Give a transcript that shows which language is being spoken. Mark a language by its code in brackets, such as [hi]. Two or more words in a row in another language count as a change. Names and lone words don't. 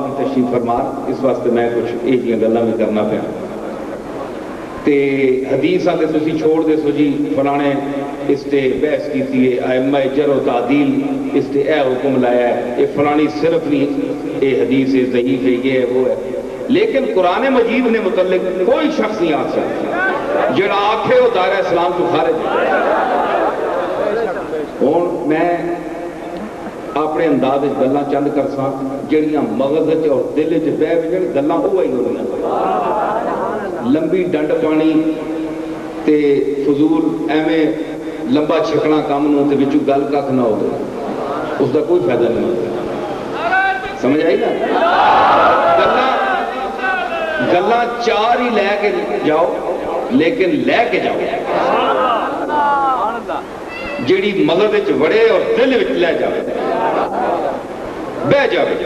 [pa] بھی تشریف فرما، اس واسطے میں کچھ یہ گلاں بھی کرنا پیا تے حدیث آتے تسی چھوڑ دے سو جی فلانے اس تے بحث کیتی ہے، ائمہ جرح و تعدیل اس تے اے حکم لایا ہے، یہ فلانی صرف نہیں، یہ حدیث ہے، ضعیف ہے، یہ ہے وہ ہے، لیکن قرآن مجید نے متعلق کوئی شخص نہیں آ سکتا جڑا آکھے وہ دائرہ اسلام تو خارج۔ ہوں میں اپنے انداز گلاں چند کرساں جڑیاں مغز اور دل چ بہ وجن گلاں وہی ہوندیاں، لمبی ڈنڈ پانی تے فضول ایویں لمبا چھکنا کام نو تے وچوں گل کھ نہ ہو، اس دا کوئی فائدہ نہیں ہوتا، سمجھ آئی نا؟ گلاں چار ہی لے کے جاؤ، لیکن لے کے جاؤ جیڑی مغز وچ وڑے اور دل وچ لے جاؤ، بہ جاؤ۔